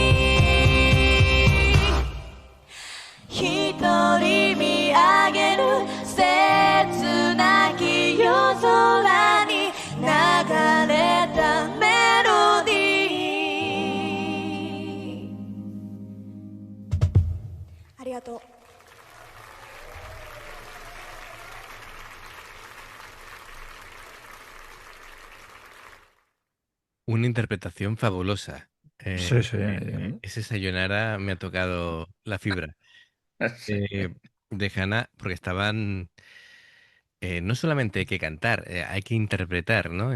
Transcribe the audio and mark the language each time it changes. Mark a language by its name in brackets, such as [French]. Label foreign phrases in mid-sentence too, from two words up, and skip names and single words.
[Japanese] 一人見上げる切なき夜空に流れたメロディーありがとう [Spanish] Una interpretación fabulosa. Sí, sí. Ese Sayonara me ha tocado la fibra. Eh, de Hannah, porque estaban, no solamente hay que cantar, hay que interpretar, ¿no?